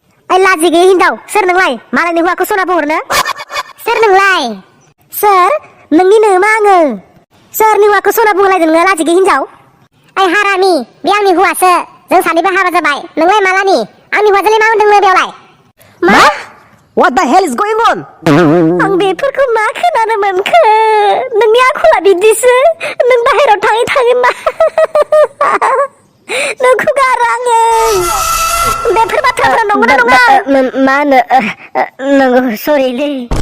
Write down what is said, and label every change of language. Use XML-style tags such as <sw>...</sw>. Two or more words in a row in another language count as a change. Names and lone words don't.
<brx>ओइ, लाजि गैयै हिनजाव, सोर नोंलाय? मालायनि हौवाखौ सना बुंहरनो? सोर नोंलाय? सोर? नोंनि नोमा आङो। सोरनि हौवाखौ सना बुंलायदों नोङो, लाजि गैयै हिनजाव? ओइ, हारामि, बे आंनि हौवासो। जों सानैबो हाबा जाबाय। नोंलाय मालानि? आंनि हौवाजोंलाय मा मोन्दों नों बेयावलाय? मा?</brx> <en>What the hell is going on?</en> <brx>आं बेफोरखौ मा खोनानो मोनखो? नोंनि आखला बिदिसो। नों बाहेरायाव थाङै थाङै मा? नोंखौ गारो आङो। बेफोर बाथ्राफ्रा नंगौना नङा? मा होनो, नंगौ, सरिलै।</brx>